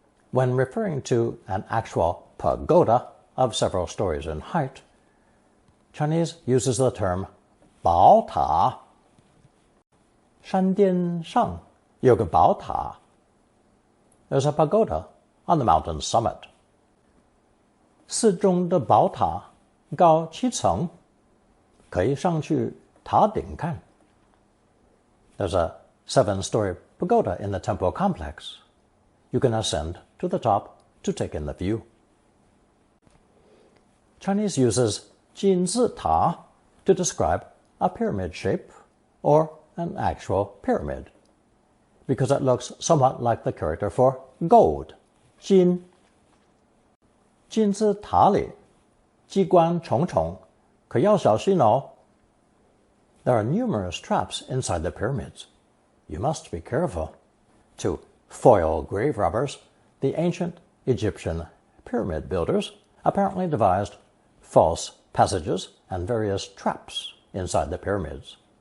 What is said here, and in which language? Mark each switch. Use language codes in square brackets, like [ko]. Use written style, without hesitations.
[en] When referring to an actual pagoda of several stories in height, Chinese uses the term 宝塔. [zh] 山巅上有个宝塔. [en] There's a pagoda on the mountain's summit. [zh] 寺中的宝塔高7层，可以上去塔顶看. [en] There's a 7-story pagoda in the temple complex. You can ascend to the top to take in the view. Chinese uses 金字塔 to describe a pyramid shape or an actual pyramid, because it looks somewhat like the character for gold, 金。 [zh] 金字塔里机关重重，可要小心哦。 [en] There are numerous traps inside the pyramids. You must be careful. To foil grave robbers, the ancient Egyptian pyramid builders apparently devised false passages and various traps inside the pyramids.